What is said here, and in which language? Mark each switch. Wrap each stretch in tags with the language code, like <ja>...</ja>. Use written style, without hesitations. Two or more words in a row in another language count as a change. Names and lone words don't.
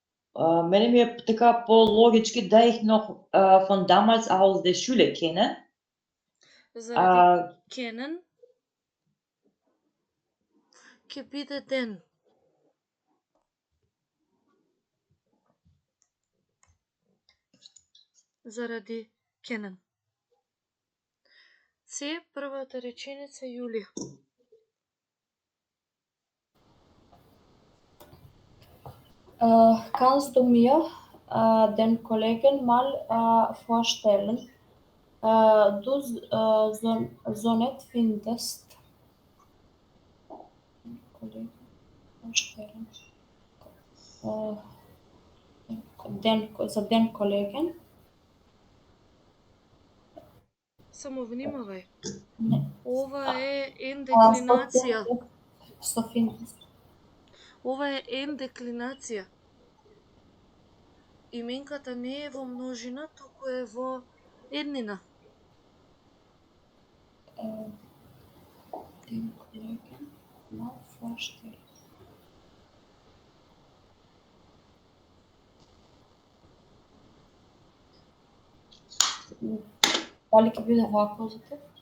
<mk>Мене ми е така по-логички да</mk> <de>ich noch von damals aus der Schule kenne.</de> <mk>Заради kennen ќе биде ден. Заради kennen. Се првата реченица Јулија.</mk> <de>Kannst du mir den Kollegen mal vorstellen? Du so nett findest. Kollegen vorstellen. Den Kollegen.</de> <mk>Само внимавај. Не. Ова е ендеклинација.</mk> <de>So findest.</de> <mk>Ова е ендеклинација. Именката не е во множина, туку е во еднина.</mk> <de>Den Kollegen mal vorstellen.</de> <mk>Дали ќе биде во акузатив?</mk>